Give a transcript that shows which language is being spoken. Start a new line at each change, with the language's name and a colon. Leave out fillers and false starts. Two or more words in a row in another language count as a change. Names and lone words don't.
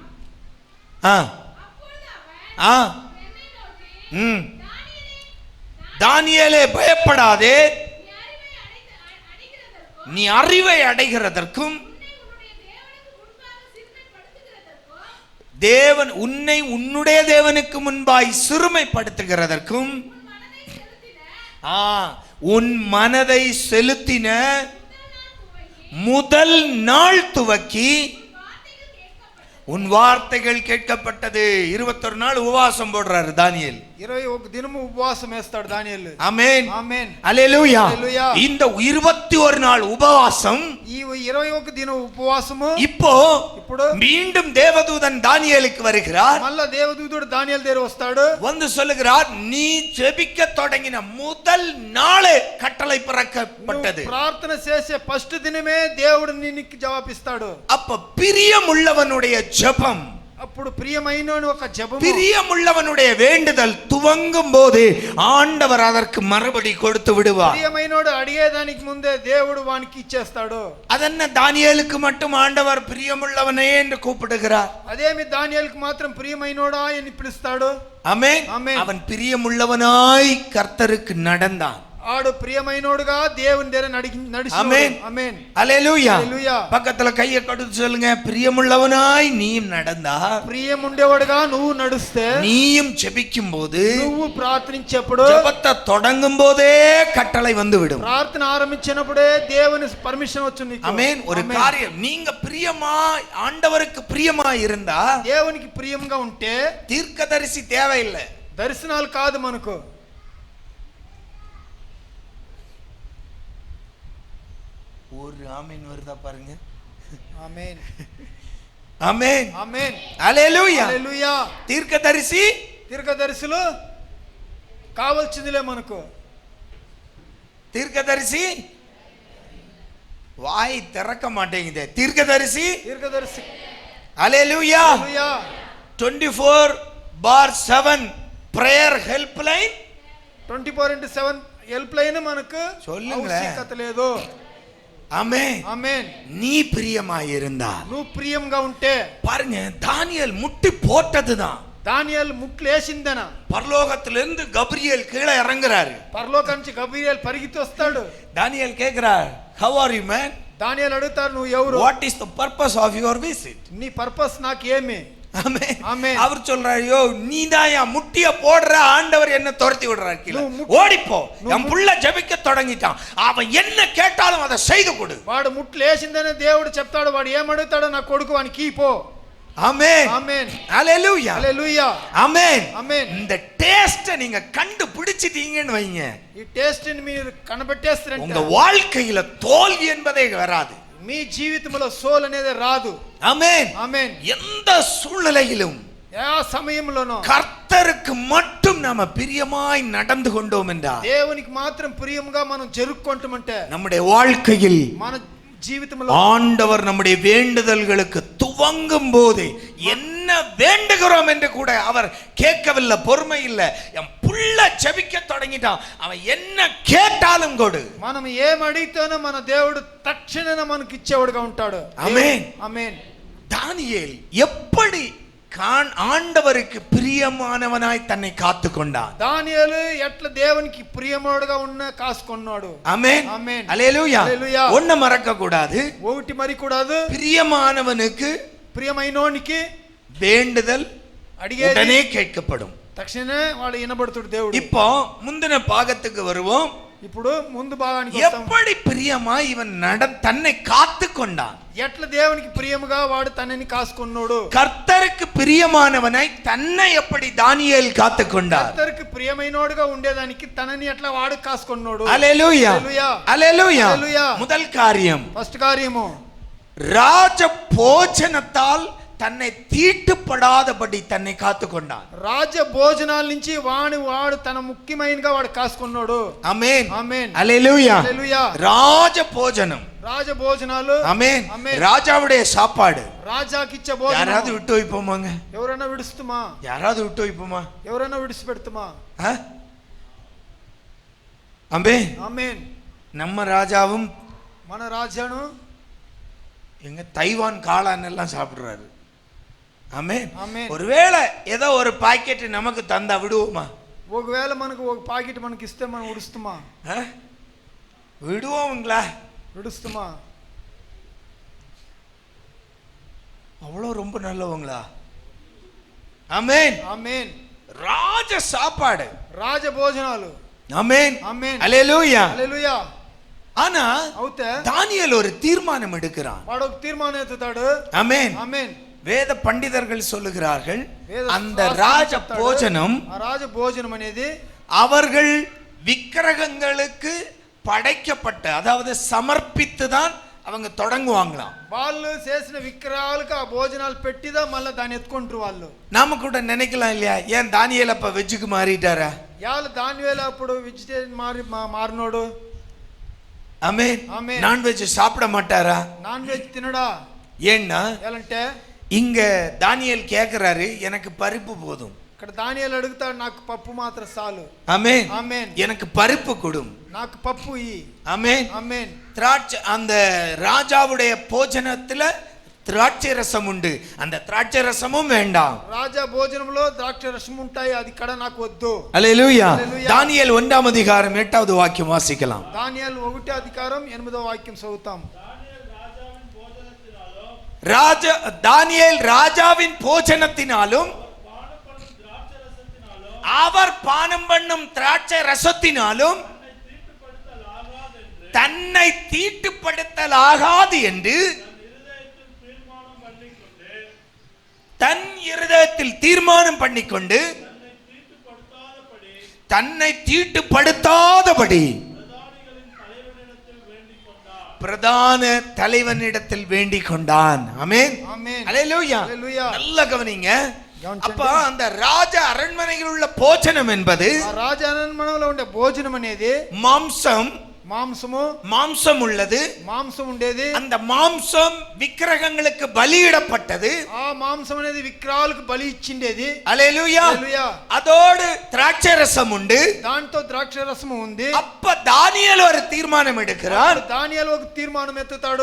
Tamil: தானியேலே பயப்படாதே, நீ அறிவை அடைகிறதற்கும் தேவன் உன்னை உன்னுடைய தேவனுக்கு முன்பாய் சிறுமைப்படுத்துகிறதற்கும் உன் மனதை செலுத்தின முதல் நாள் துவக்கி உன் வார்த்தைகள் கேட்கப்பட்டது. 21 நாள் உபவாசம் போடுறாரு தானியேல்.
Telugu: 21 దినము ఉపవాసం వేస్తాడు దానియేలు. ఆమేన్ ఆమేన్ హల్లెలూయా. హల్లెలూయా.
Tamil: இந்த 21 நாள் உபவாசம்,
Telugu: ఈ 21 దిన ఉపవాసము
Tamil: இப்போ மீண்டும் தேவதூதன் தானியேலுக்கு வருகிறார்.
Telugu: మళ్ళా దేవదూతుడు దానియేలు దగ్గర వస్తాడు.
Tamil: வந்து சொல்லுகிறார், நீ ஜெபிக்க தொடங்கின முதல் நாளே கட்டளை பிறக்கப்பட்டது.
Telugu: ప్రార్థన చేసే ఫస్ట్ దినమే దేవుడు నీకు జవాబిస్తాడు.
Tamil: அப்ப பிரியமுள்ளவனுடைய ஜெபம்,
Telugu: అప్పుడు ప్రియమైనోని ఒక జపము,
Tamil: பிரியமுள்ளவனுடைய வேண்டுதல் துவங்கும் போது ஆண்டவர் அதற்கு மறுபடி கொடுத்து விடுவார்.
Telugu: ప్రియమైనోడు అడిగేదానికి ముందే దేవుడు వానికి ఇచ్చేస్తాడు.
Tamil: அதென்ன தானியேலுக்கு மட்டும் ஆண்டவர் பிரியமுள்ளவனே என்று கூப்பிடுகிறார்?
Telugu: అదేమి దానియేలుకు మాత్రం ప్రియమైనోడా అని పిలుస్తాడు?
Tamil: ஆமென். அவன் பிரியமுள்ளவனாய் கர்த்தருக்கு நடந்தான்.
Telugu: ఆడు ప్రియమైనోడుగా దేవుని దగ్గర నడిచాడు.
Tamil: ஆமென்.
Telugu: ఆమేన్. హల్లెలూయా. హల్లెలూయా.
Tamil: பக்கத்துல கையை கொடுத்து சொல்லுங்க, பிரியமுள்ளவனாய் நீயும் நடந்தா,
Telugu: ప్రియముండేవాడుగా నువ్వు నడుస్తే,
Tamil: நீயும் ஜெபிக்கும் போது,
Telugu: నువ్వు ప్రార్థించేప్పుడు,
Tamil: ஜெபத்தை தொடங்கும் போதே கட்டளை வந்து விடும்.
Telugu: ప్రార్థన ఆరంభించినప్పుడే దేవుని పర్మిషన్ వచ్చి నీకు.
Tamil: ஆமென். ஒரு காரியம், நீங்க பிரியமா ஆண்டவருக்கு பிரியமா இருந்தா,
Telugu: దేవునికి ప్రియంగా ఉంటే
Tamil: தீர்க்கதரிசி தேவையில்லை.
Telugu: దర్శనాలు కాదు మనకు.
Tamil: ஒரு ஆமென் வருதா பாருங்க. ஆமென். ஆமென். ஆமென்.
Telugu: హల్లెలూయా. హల్లెలూయా. తీర్కదర్శులు కావాల్సిందిలే మనకు.
Tamil: தீர்க்கதரிசி வாய் திறக்க மாட்டேங்குது. தீர்க்கதரிசி ஹல்லேலூயா.
English: 24/7 prayer helpline,
Telugu: 24/7 హెల్ప్ లైన్ మనకు
Tamil: சொல்லுங்க.
Telugu: అవశ్యకత లేదు.
Tamil: ஆமென்.
Telugu: ఆమేన్.
Tamil: நீ பிரியமாய் இருந்தா,
Telugu: నువ్వు ప్రియంగా ఉంటే,
Tamil: பாருங்க தானியேல் முட்டி போட்டதுதான்.
Telugu: దానియేలు ముట్లేసిందన.
Tamil: பரலோகத்திலிருந்து கபிரியேல் கீழே இறங்குறாரு.
Telugu: పరలోకం నుంచి గబ్రియల్ పరిగెత్తి వస్తాడు.
Tamil: தானியேல் கேக்குறார்,
English: how are you man?
Telugu: దానియేలు అడుగుతారు, నువ్వు ఎవరు?
English: what is the purpose of your visit?
Telugu: నీ పర్పస్ నాకు ఏమి?
Tamil: ஆமென். ஆமென். அவர் சொல்றாரு, யோ நீதான் என் முட்டிய போடுற, ஆண்டவர் என்ன துரத்தி விடுறாரு கீழே. ஓடிப்போ, என் புள்ள ஜெபிக்க தொடங்கிட்டான், அவன் என்ன கேட்டாலும் அதை செய்து கொடு.
Telugu: వాడు ముట్లేసిందనే దేవుడు చెప్తాడు, వాడు ఏమడుగుతాడో నా కొడుకు వానికి పో.
Tamil: ஆமென்.
Telugu: ఆమేన్.
Tamil: ஹல்லேலூயா.
Telugu: హల్లెలూయా.
Tamil: ஆமென்.
Telugu: ఆమేన్.
Tamil: இந்த டேஸ்ட் நீங்க கண்டுபிடிச்சிட்டீங்கன்னு வைங்க,
Telugu: ఈ టేస్ట్ ని మీరు కనబెట్టేస్తారంటే
Tamil: உங்க வாழ்க்கையில தோல்வி என்பதே வராது.
Telugu: మీ జీవితంలో సోల్ అనేది రాదు.
Tamil: ஆமென்.
Telugu: ఆమేన్.
Tamil: எந்த சூழ்நிலையிலும்
Telugu: ఏ సమయంలోనో
Tamil: கர்த்தருக்கு மட்டும் நாம பிரியமாய் நடந்து கொண்டோம் என்றால்,
Telugu: దేవునికి మాత్రం ప్రియంగా మనం జరుపుకుంటామంటే,
Tamil: நம்முடைய வாழ்க்கையில்
Telugu: మన జీవితంలో
Tamil: ஆண்டவர் நம்முடைய வேண்டுதல்களுக்கு துவங்கும் போது என்ன வேண்டுகிறோம் என்று கூட அவர் கேட்கவில்லை, பொறுமை இல்லை. என் புள்ள ஜெபிக்க தொடங்கிட்டான், அவன் என்ன கேட்டாலும் கொடு.
Telugu: మనం ఏం అడిగితేనో మన దేవుడు తక్షణమే మనకి ఇచ్చేవాడుగా ఉంటాడు. ఆమేన్. ఆమేన్.
Tamil: தானியேல் எப்படி ஆண்டவருக்கு பிரியமானவனாய் தன்னை காத்து கொண்டான்.
Telugu: దానియేలు ఎట్లా దేవునికి ప్రియముడుగా ఉన్న కాసుకున్నాడు.
Tamil: ஆமென்.
Telugu: ఆమేన్. హల్లెలూయా. హల్లెలూయా.
Tamil: ஒண்ணு மறக்க கூடாது,
Telugu: ఒకటి మరి కూడాదు,
Tamil: பிரியமானவனுக்கு
Telugu: ప్రియమైనోనికి
Tamil: வேண்டுதல்
Telugu: అడిగేది
Tamil: உடனே கேட்கப்படும்.
Telugu: తక్షణమే వాడు వినబడుతాడు దేవుడు.
Tamil: இப்போ முந்தின பாகத்துக்கு வருவோம்.
Telugu: ఇప్పుడు ముందు భాగానికి వస్తాం.
Tamil: எப்படி பிரியமா இவன் தன்னை காத்து கொண்டான்.
Telugu: ఎట్లా దేవునికి ప్రియముగా వాడు తనని కాసుకున్నాడు.
Tamil: கர்த்தருக்கு பிரியமானவனாய் தன்னை எப்படி தானியேல் காத்து கொண்டார்.
Telugu: కర్తருக்கு ప్రియమైనోడుగా ఉండేదానికి తనని ఎట్లా వాడు కాసుకున్నాడు. హల్లెలూయా. హల్లెలూయా. హల్లెలూయా.
Tamil: முதல் காரியம்,
Telugu: ఫస్ట్ కార్యము,
Tamil: ராஜ போஜனத்தால் தன்னை தீட்டுப்படாதபடி தன்னை காத்து கொண்டான்.
Telugu: రాజ భోజనాల నుంచి వాడు తన ముఖ్యమైనగా వాడు కాసుకున్నాడు. ఆమేన్. ఆమేన్. హల్లెలూయా. హల్లెలూయా.
Tamil: ராஜ போஜனம்,
Telugu: రాజ భోజనాలు.
Tamil: ஆமென். ஆமென். ராஜாவுடைய சாப்பாடு.
Telugu: రాజాకి ఇచ్చే
Tamil: யாராவது
Telugu: భోజనం
Tamil: விட்டு வைப்போமாங்க?
Telugu: ఎవరైనా విడుస్తుమా?
Tamil: யாராவது விட்டு வைப்போமா?
Telugu: ఎవరైనా విడిచిపెడుతుమా?
Tamil: ஆமென்.
Telugu: ఆమేన్.
Tamil: நம்ம ராஜாவும்
Telugu: మన రాజాను
Tamil: எங்க தைவான் காளான் எல்லாம் சாப்பிடுறாரு. ஆமென். ஆமென். ஒருவேளை ஏதோ ஒரு பாக்கெட் நமக்கு தந்தா விடுவோமா?
Telugu: ఒకవేళ మనకు ఒక ప్యాకెట్ మనకి ఇస్తే మనం విడుస్తుమా?
Tamil: விடுவோங்களா?
Telugu: విడుస్తుమా?
Tamil: அவ்வளோ ரொம்ப நல்லவங்களா? ஆமென்.
Telugu: ఆమేన్.
Tamil: ராஜ சாப்பாடு,
Telugu: రాజ భోజనాలు.
Tamil: ஆமென்.
Telugu: ఆమేన్.
Tamil: ஹல்லேலூயா.
Telugu: హల్లెలూయా.
Tamil: ஆனா
Telugu: అవుతే
Tamil: தானியேல் ஒரு தீர்மானம் எடுக்கிறான்.
Telugu: వాడు ఒక తీర్మానం ఎత్తుతాడు.
Tamil: ஆமென்.
Telugu: ఆమేన్.
Tamil: வேத பண்டிதர்கள் சொல்லுகிறார்கள்,
Telugu: వేద
Tamil: அந்த ராஜ போஜனம்,
Telugu: ఆ రాజ భోజనం అనేది
Tamil: அவர்கள் விக்கிரகங்களுக்கு படைக்கப்பட்ட, அதாவது சமர்ப்பித்து தான் அவங்க தொடங்குவாங்களாம்.
Telugu: వాళ్ళు చేసిన విగ్రహాలకు ఆ భోజనాలు పెట్టిదా మళ్ళీ దాన్ని ఎత్తుకుంటారు వాళ్ళు.
Tamil: நாம கூட நினைக்கலாம் இல்லையா, ஏன் தானியேல் அப்ப வெஜ்ஜுக்கு மாறிட்டாரா?
Telugu: యాళ్ళు దానివేళ అప్పుడు వెజిటేరియన్ మారినోడు.
Tamil: ஆமென். ஆமென். நான்வெஜ் சாப்பிட மாட்டாரா?
Telugu: నాన్ వెజ్ తినడా?
Tamil: ஏன்னா
Telugu: ఎలాంటే
Tamil: இங்க தானியேல் கேக்குறாரு, எனக்கு பருப்பு போதும்.
Telugu: ఇక్కడ దానియేలు అడుగుతాడు, నాకు పప్పు మాత్రం చాలు.
Tamil: ஆமென்.
Telugu: ఆమేన్.
Tamil: எனக்கு பருப்பு கொடும்.
Telugu: నాకు పప్పు ఇయ్యి.
Tamil: ஆமென்.
Telugu: ఆమేన్.
Tamil: திராட்சை, அந்த ராஜாவுடைய போஜனத்துல திராட்சை ரசம் உண்டு, அந்த திராட்சை ரசமும் வேண்டாம்.
Telugu: రాజా భోజనంలో ద్రాక్ష రసం ఉంటాయి, అది ఇక్కడ నాకు వద్దు.
Tamil: அல்லேலூயா. தானியேல் 1ஆம் அதிகாரம் 8வது வாக்கியம் வாசிக்கலாம்.
Telugu: దానియేలు 1వ అధికారం 8వ వాక్యం చదువుతాం.
Tamil: தானியேல் ராஜாவின் போஜனத்தினாலும் அவர் பானம் பண்ணும் திராட்சை ரசத்தினாலும் தன்னை தீட்டுப்படுத்தலாகாது என்று தன் இருதயத்தில் தீர்மானம் பண்ணிக்கொண்டு தன்னை தீட்டுப்படுத்தாதபடி பிரதான தலைவனிடத்தில் வேண்டிக் கொண்டான். ஆமென். அல்லேலூயா. நல்ல கவனிங்க. அப்ப அந்த ராஜ அரண்மனையில் உள்ள போஜனம் என்பது,
Telugu: రాజ అరణ్మనలో ఉండే భోజనం అనేది
Tamil: மாம்சம் உள்ளது.
Telugu: మాంసం ఉండేది.
Tamil: அந்த மாம்சம் விக்கிரகங்களுக்கு பலியிடப்பட்டது.
Telugu: ఆ మాంసం అనేది విగ్రహాలకు బలి ఇచ్చిండేది.
Tamil: அல்லேலூயா. அதோடு திராட்சை ரசம் உண்டு,
Telugu: దాంతో ద్రాక్ష రసము ఉంది.
Tamil: அப்ப தானியேல் ஒரு தீர்மானம் எடுக்கிறார்.
Telugu: దానియేలు ఒక తీర్మానం ఎత్తుతాడు,